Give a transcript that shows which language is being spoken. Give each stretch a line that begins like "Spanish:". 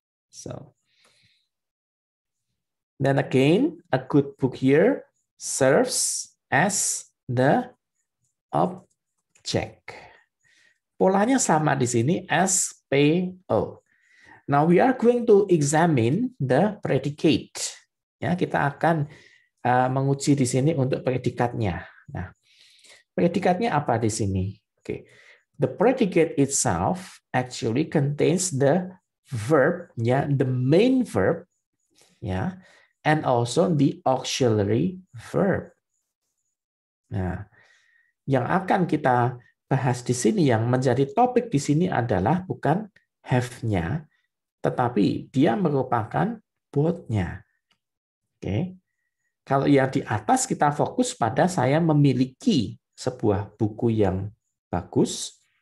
English: So, then again, a good book here serves as the object.
Indonesian: Polanya sama di sini,
English: SPO. Now we are going to examine the predicate.
Indonesian: Ya, kita akan menguji di sini untuk predikatnya. Nah, predikatnya apa di sini? Okay.
English: The predicate itself actually contains the verb, ya, the main verb, ya, and also the auxiliary verb.
Indonesian: Nah, yang akan kita bahas di sini, yang menjadi topik di sini adalah bukan have-nya, tetapi dia merupakan both-nya. Oke. Kalau yang di atas kita fokus pada saya memiliki sebuah buku yang bagus.